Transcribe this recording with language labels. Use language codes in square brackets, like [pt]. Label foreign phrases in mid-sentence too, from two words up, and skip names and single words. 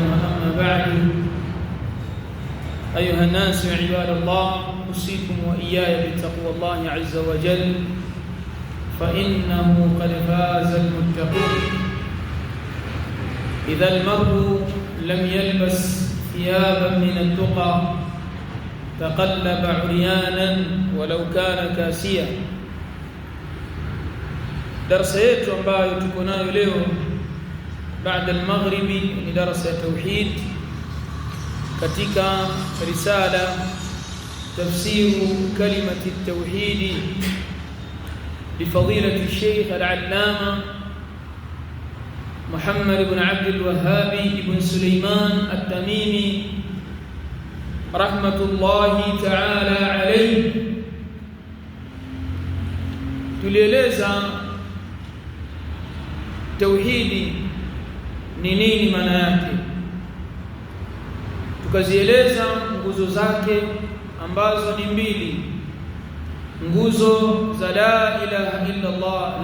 [ar] أما بعد، أيها الناس عباد الله، أوصيكم وإياي بتقوى الله عز وجل، فإنه قد فاز المتقون. إذا المرء لم يلبس ثيابا من التقى تقلب عريانا ولو كان كاسيا. [sw] darasa yetu ambayo tuko nayo leo baada al-maghribi ni darasa ya tauhid katika [ar] رسالة تفسير كلمة التوحيد بفضيلة الشيخ العلامة [sw] Muhammad ibn Abdul Wahhab ibn Sulaiman at-Tamimi [ar] رحمة الله تعالى عليه. [sw] Tulieleza tauhidi ni nini maana yake, tukazieleza nguzo zake ambazo ni mbili, nguzo za [ar] لا إله إلا الله.